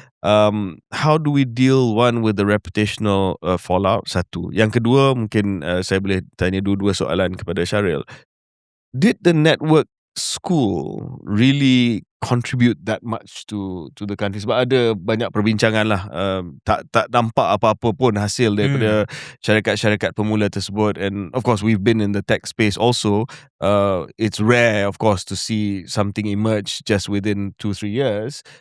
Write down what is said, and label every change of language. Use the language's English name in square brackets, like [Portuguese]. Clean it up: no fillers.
[English] How do we deal with the reputational fallout? [Malay] Satu. Yang kedua, mungkin saya boleh tanya dua-dua soalan kepada Syaril. [English] Did the network school really contribute that much to the country? [Malay] Sebab ada banyak perbincangan lah, tak nampak apa-apa pun hasil daripada syarikat-syarikat pemula tersebut. [English] And of course we've been in the tech space also. It's rare of course to see something emerge just within 2-3 years.